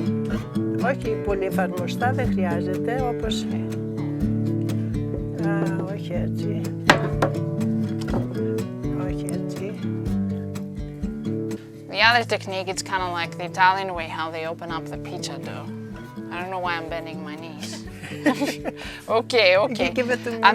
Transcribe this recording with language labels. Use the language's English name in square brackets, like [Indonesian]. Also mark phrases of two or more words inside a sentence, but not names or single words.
[Greek] Όχι πολύ εφαρμοστά, δεν χρειάζεται, όπως... όχι έτσι. Όχι έτσι. [English] The other technique, it's kind of like the Italian way, how they open up the pizza dough. I don't know why I'm bending my knees. Okay. You give it to me.